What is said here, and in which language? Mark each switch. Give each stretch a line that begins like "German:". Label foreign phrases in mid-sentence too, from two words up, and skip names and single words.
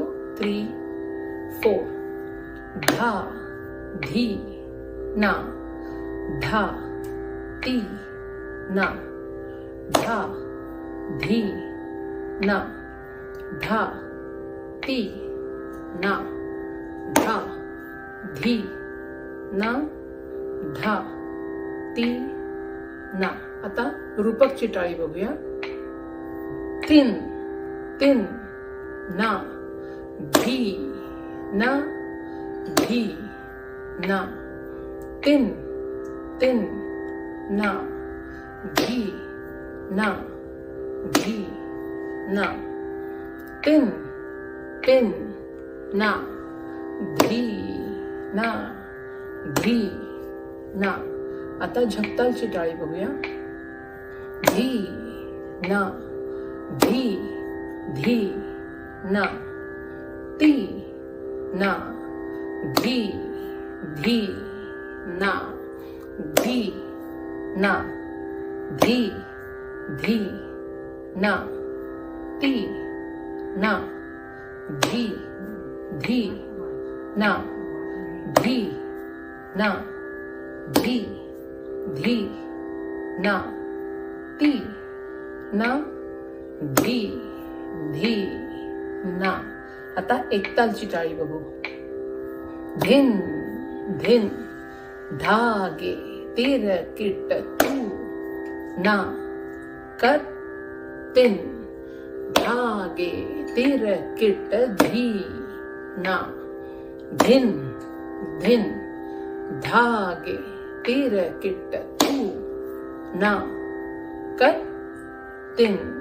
Marathi: 3 4 धा धी ना धा ती ना धा धी ना धा ती ना धा धी ना धा ती ना. आता रूपकची टाळी बघूया. 3 3 ना धी ना धी ना 3 3 ना धी ना धी ना 3 3 ना धी ना धी ना. आता झपतालची टाळी बघूया. धी ना धी धी ना ती ना धी धी ना धी ना धी धी ना ती ना धी धी ना धी ना धी धी ना ती ना धी धी ना. आता एकतालची टाळी बघू. धिन धिन धागे तिरकिट तू ना कर 3 धागे तिरकिट धी ना धिन धिन धागे तिरकिट तू ना कर 3